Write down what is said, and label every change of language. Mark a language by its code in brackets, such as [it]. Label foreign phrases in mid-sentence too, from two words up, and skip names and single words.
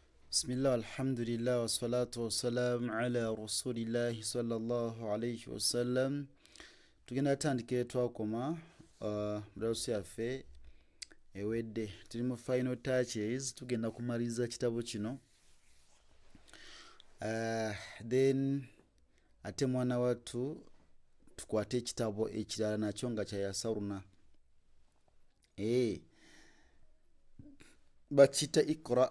[ar] بسم الله الحمد لله والصلاة والسلام على رسول الله صلى الله عليه وسلم. [lg] Tugenda tandika twakoma mudawusi yaffe ewedde tuli mu [en] final touches, [lg] tugenda kumaliza kitabo kino then ate mwana wattu tukwate ekitabo ekirala nakyo nga kya Yasaruna bakita Iqra.